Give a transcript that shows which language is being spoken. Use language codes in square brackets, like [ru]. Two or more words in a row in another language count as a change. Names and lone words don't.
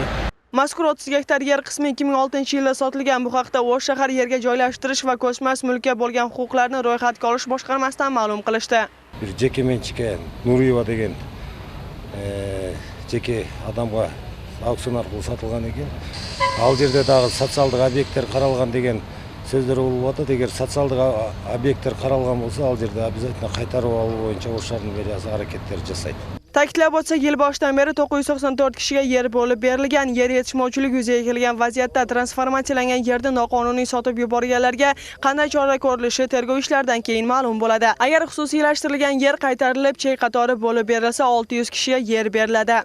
[uz] Mazkur 30 gektar yer qismi 2006-yilda sotilgan. Bu haqda O'sh shahar yerga joylashtirish va ko'chmas mulkka bo'lgan huquqlarni ro'yxatga olish boshqarmasidan ma'lum qilishdi. [ky] Бир жеке менчикке Нуриева деген жеке адамга аукцион аркылуу сатылган экен. Ал жерде дагы социалдык объекттер каралган деген сөздөр болуп атат. Эгер социалдык объекттер каралган болсо, ал жерде обязательно кайтарып алуу боюнча [uz] O'sh shahar meriyasi [ky] haraketler жасайт. [uz] Ta'kidlab o'tsak, yil boshidan beri 994 kishiga yer bo'lib berilgan. Yer yetishmovchiligi yuzaga kelgan vaziyatda transformatsiyalangan yerni noqonuniy sotib yuborganlarga qanday chora ko'rilishi tergov ishlaridan keyin ma'lum bo'ladi. Agar xususiylashtirilgan yer qaytarilib, chek qatori bo'lib berilsa, 600 kishiga yer beriladi.